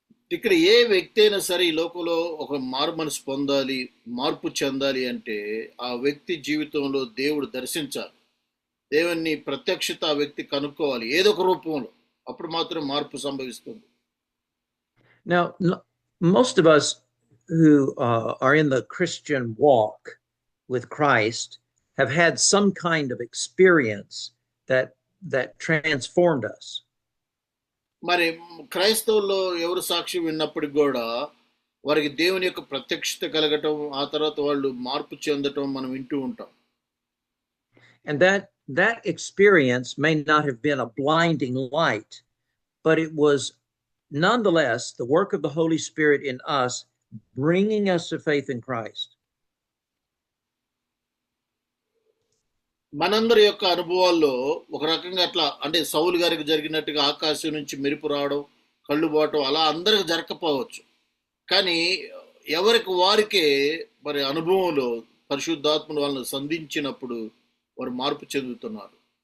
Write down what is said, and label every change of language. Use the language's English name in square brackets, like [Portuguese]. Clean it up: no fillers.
[Telugu] ఇక్కడ ఏ వ్యక్తి అయినా సరే ఈ లోకంలో ఒక మనసు పొందాలి, మార్పు చెందాలి అంటే ఆ వ్యక్తి జీవితంలో దేవుడు దర్శించాలి, దేవుని ప్రత్యక్షత ఆ వ్యక్తి కనుక్కోవాలి ఏదో ఒక రూపంలో, అప్పుడు మాత్రం మార్పు సంభవిస్తుంది. [English] Now most of us who are in the Christian walk with Christ have had some kind of experience that transformed us. [Telugu] మరి క్రైస్తవుల్లో ఎవరు సాక్షి విన్నప్పటికి కూడా వారికి దేవుని యొక్క ప్రత్యక్షత కలగటం, ఆ తర్వాత వాళ్ళు మార్పు చెందటం మనం వింటూ ఉంటాం. [English] And that experience may not have been a blinding light, but it was nonetheless the work of the Holy Spirit in us bringing us to faith in Christ. [Telugu] మనందరి యొక్క అనుభవాల్లో ఒక రకంగా అట్లా అంటే సౌలు గారికి జరిగినట్టుగా ఆకాశం నుంచి మెరుపు రావడం, కళ్ళు పోవటం అలా అందరికి జరగకపోవచ్చు, కానీ ఎవరికి వారికే మరి అనుభవంలో పరిశుద్ధాత్మను వాళ్ళని సంధించినప్పుడు వారు మార్పు చెందుతున్నారు.